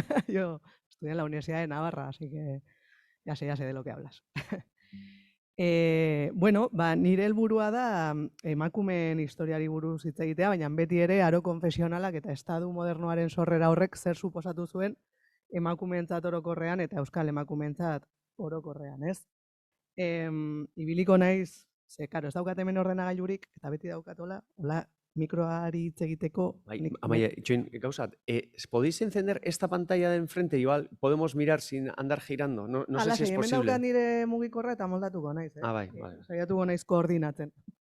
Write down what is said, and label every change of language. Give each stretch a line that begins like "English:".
Spanish: Yo estudié en la Universidad de Navarra, así que ya sé de lo que hablas.
Basque: Bueno, nire helburua da emakumeen historiari buruz hitz egitea, baina beti ere aro konfesionalak eta estadu modernoaren sorrera horrek zer suposatu zuen emakumeentzat orokorrean eta euskal emakumeentzat orokorrean, ez? Ibiliko naiz, karo, ez daukat hemen ordenagailurik, eta beti daukatola, hola, mikroari hitz egiteko.
Spanish: Amaia,
Basque: itxoin, gauzat,
Spanish: ¿podéis encender esta pantalla de enfrente? Igual podemos mirar sin andar girando. No sé si es posible.
Basque: Hemen daukat nire mugikorra eta moldatuko naiz. Bai. Saiatuko naiz koordinatzen.